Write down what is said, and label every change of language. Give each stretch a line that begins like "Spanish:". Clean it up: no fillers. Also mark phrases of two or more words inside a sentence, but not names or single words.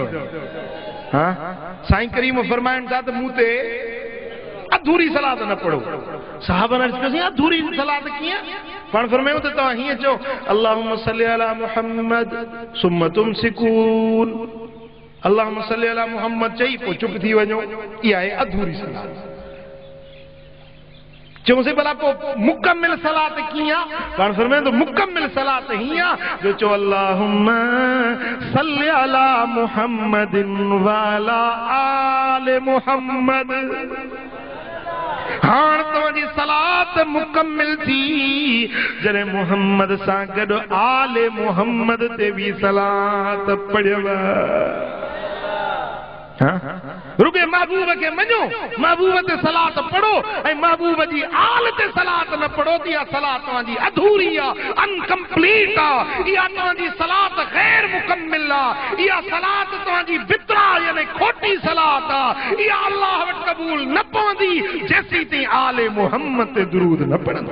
Sindhi: हाँ साईं करीम फरमाइन था तो मूते अधूरी सलात न पढ़ो। साहब ने अधूरी सलात किया पाण फरमायो तो तव्हां हीअं चओ
Arabic: اللهم صل على محمد ثم تمسكون اللهم صل على محمد
Sindhi: चई पोइ चुप थी वञो इहा आहे अधूरी सलात। चयोसीं भला पोइ मुकम्मिल सलात कीअं पाण फरमायो तो मुकम्मिल सलात हीअं जो चओ
Arabic: اللهم صل على محمد و على آل محمد.
Sindhi: हाण तव्हांजी सलात मुकम्मिल थी जॾहिं मुहम्मद सां गॾु आले मुहम्मद ते बि सलात पढ़ियव। रुगे महबूब के मञो महबूब ते सलात पढ़ो ऐं महबूब जी आल ते सलात न पढ़ो त इहा सलात तव्हांजी अधूरी आहे अनकम्प्लीट आहे इहा तव्हांजी सलात गैर मुकम्मिल आहे इहा सलात तव्हांजी बितरा यानी खोटी सलात आहे इहा अल्लाह वटि क़बूल न पवंदी जेसीं ताईं आले मुहम्मद ते दुरूद न पढ़ंदो।